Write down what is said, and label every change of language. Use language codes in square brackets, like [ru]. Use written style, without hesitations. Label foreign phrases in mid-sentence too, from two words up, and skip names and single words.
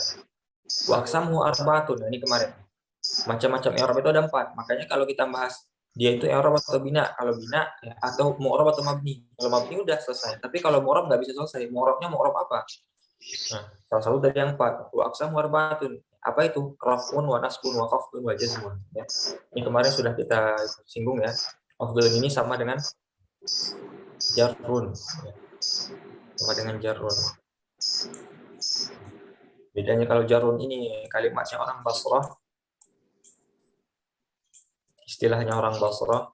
[ar] وأقسامه أربعة. [id] Ini kemarin. Macam-macam i'rab itu ada 4. Makanya kalau kita bahas dia itu i'rab atau bina. Kalau bina ya, atau mu'rab atau mabni. Kalau mabni udah selesai. Tapi kalau mu'rab nggak bisa selesai. Mu'rabnya mu'rab apa? Nah, salah satu dari yang 4. [ar] وأقسامه أربعة. [id] Apa itu? [ar] رفع ونصب وخفض وجزم. [id] Ya. Ini kemarin sudah kita singgung ya. Khafdun ini sama dengan jarrun. Ya. Sama dengan jarrun. Bedanya kalau jarrun ini kalimatnya orang Basrah, istilahnya orang Basrah.